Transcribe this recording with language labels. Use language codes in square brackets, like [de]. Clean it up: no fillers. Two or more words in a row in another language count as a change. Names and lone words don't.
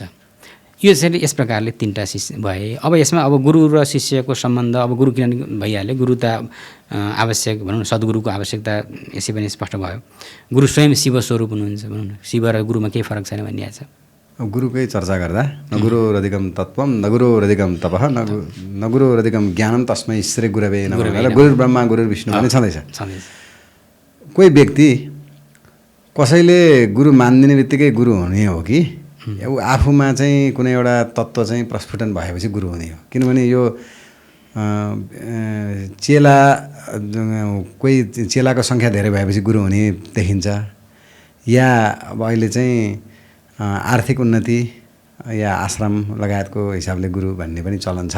[ne] यो चाहिँ यस प्रकारले तीनटा शिष्य भए। अब यसमा अब गुरु र शिष्यको सम्बन्ध, अब गुरु किन भइहाल्यो, गुरु त आवश्यक भनौँ न, सद्गुरुको आवश्यकता यसै पनि स्पष्ट भयो। गुरु स्वयं शिव स्वरूप हुनुहुन्छ भनौँ न, शिव र गुरुमा केही फरक छैन भनिएको छ। गुरुकै चर्चा गर्दा [sa] न गुरुरधिकम तत्त्वम न गुरुरधिकम तपः न गुरुरधिकम ज्ञानम तस्मै श्री गुरवे नमः। गुरु ब्रह्मा गुरु विष्णु [ne] पनि छँदैछ। कोही व्यक्ति कसैले गुरु मानिदिने बित्तिकै गुरु हुने हो कि आफूमा चाहिँ कुनै एउटा तत्त्व चाहिँ प्रस्फुटन भएपछि गुरु हुने हो? किनभने यो चेला, कोही चेलाको सङ्ख्या धेरै भएपछि गुरु हुने देखिन्छ, या अब अहिले चाहिँ आर्थिक उन्नति या आश्रम लगायतको हिसाबले गुरु भन्ने पनि चलन छ।